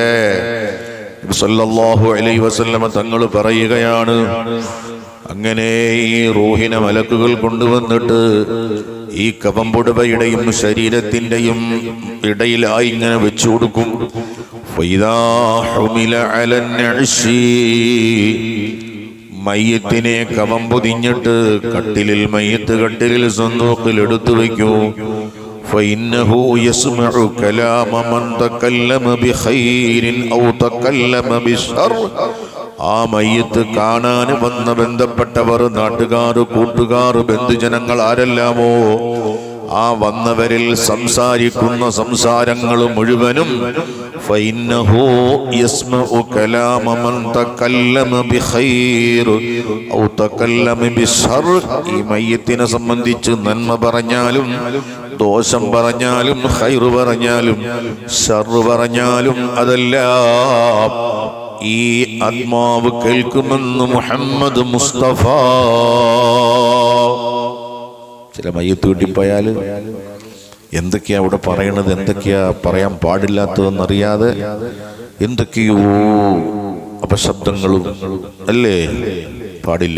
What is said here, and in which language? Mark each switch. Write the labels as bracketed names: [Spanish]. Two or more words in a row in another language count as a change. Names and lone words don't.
[Arabic] صلى الله عليه وسلم [Malayalam] തങ്ങൾ പറയുകയാണ്, അങ്ങനെ ഈ റൂഹിനെ മലക്കുകൾ കൊണ്ടുവന്നിട്ട് ഈ കവംപുടവയുടെയും ശരീരത്തിന്റെയും ഇടയിലായി ഇങ്ങനെ വെച്ചു കൊടുക്കും. [Arabic] فإذا حمل على النعش, [Malayalam] മയ്യത്തിനെ കവം പൊതിഞ്ഞിട്ട് കട്ടിലിൽ കട്ടിലിൽ സന്തൂക്കിൽ എടുത്തു വയ്ക്കൂ. [Arabic] فإنه يسمع كلام من تكلم بخير أو تكلم بشر. [Malayalam] ആ മയ്യത്ത് കാണാൻ വന്ന ബന്ധപ്പെട്ടവർ, നാട്ടുകാർ, കൂട്ടുകാർ, ബന്ധുജനങ്ങൾ ആരെല്ലാമോ ആ വന്നവരിൽ സംസാരിക്കുന്ന സംസാരങ്ങൾ മുഴുവനും [Arabic] فإنه يسمع كلام من تكلم بخير أو تكلم بشر. [Malayalam] ഈ മയ്യത്തിനെ സംബന്ധിച്ച് നന്മ പറഞ്ഞാലും ദോഷം പറഞ്ഞാലും ഖൈറ് പറഞ്ഞാലും ശർറ് പറഞ്ഞാലും അതെല്ലാം ഈ ആത്മാവ് കേൾക്കുമെന്ന് മുഹമ്മദ് മുസ്തഫ. ചില മയ്യത്ത് കിട്ടിപ്പോയാൽ എന്തൊക്കെയാ അവിടെ പറയണത്, എന്തൊക്കെയാ പറയാൻ പാടില്ലാത്തതെന്നറിയാതെ എന്തൊക്കെയോ അപശബ്ദങ്ങളും അല്ലേ പാടില്ല.